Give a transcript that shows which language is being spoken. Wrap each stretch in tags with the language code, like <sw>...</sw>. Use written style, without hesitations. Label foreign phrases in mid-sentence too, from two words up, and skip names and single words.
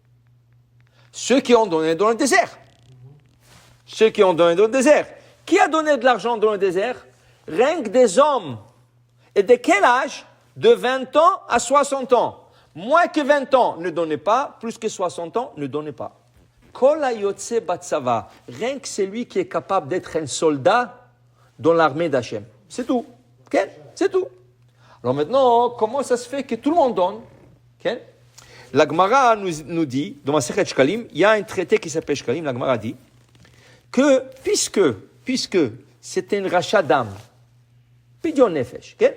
<fr>Ceux qui ont donné dans le désert. Ceux qui ont donné dans le désert. Qui a donné de l'argent dans le désert? Rien que des hommes. Et de quel âge? De 20 ans à 60 ans. Moins que 20 ans, ne donnez pas. Plus que 60 ans, ne donnez pas.</fr> <he>כל היוצא בצבא.</he> <fr>Rien que celui qui est capable d'être un soldat dans l'armée d'Hachem. C'est tout. Okay? C'est tout. Alors maintenant, comment ça se fait que tout le monde donne? Okay? La Gemara nous dit, dans Masechet Shkalim, il y a un traité qui s'appelle Shkalim, la Gemara dit, que puisque c'était une rachat d'âme,</fr> <he>פדיון נפש,</he> <fr>okay?</fr>